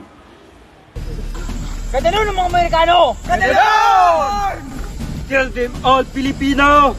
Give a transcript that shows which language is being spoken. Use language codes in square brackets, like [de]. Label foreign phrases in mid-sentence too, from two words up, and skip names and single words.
[tl] Kadalo ng mga Amerikano! Kadalo! [en] Kill them all, Filipino!